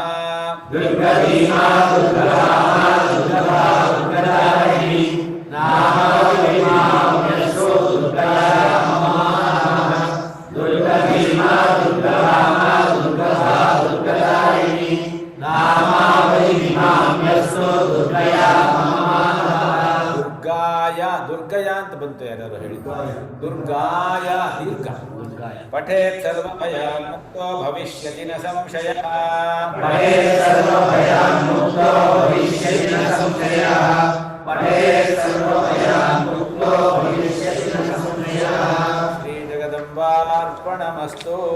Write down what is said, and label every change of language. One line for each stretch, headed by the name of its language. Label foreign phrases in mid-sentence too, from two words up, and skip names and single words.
Sanskrit: दुर्गभीमा दुर्गभामा दुर्गभा दुर्गधारिणी नामावलिमिमां यस्तु दुर्गाया मम नमः दुर्गभीमा दुर्गभामा दुर्गभा दुर्गधारिणी नामावलिमिमां यस्तु दुर्गाया मम नमः दुर्गाया दुर्गया
Kannada: ಅಂತ ಬಂತು ಯಾರು ಯಾರು ಹೇಳಿದ್ದು
Sanskrit: ದುರ್ಗಾಯ ದೀರ್ಘ ಪಠೇತ್ ಸರ್ವಭಯಾನ್ ಮುಕ್ತೋ ಭವಿಷ್ಯತಿ ನ ಸಂಶಯಃ ಪಠೇತ್ ಸರ್ವಭಯಾನ್ ಮುಕ್ತೋ ಭವಿಷ್ಯತಿ ನ ಸಂಶಯಃ ಪಠೇತ್ ಸರ್ವಭಯಾನ್ ಮುಕ್ತೋ ಭವಿಷ್ಯತಿ ನ ಸಂಶಯಃ ಶ್ರೀ ಜಗದಂಬಾರ್ಪಣಮಸ್ತು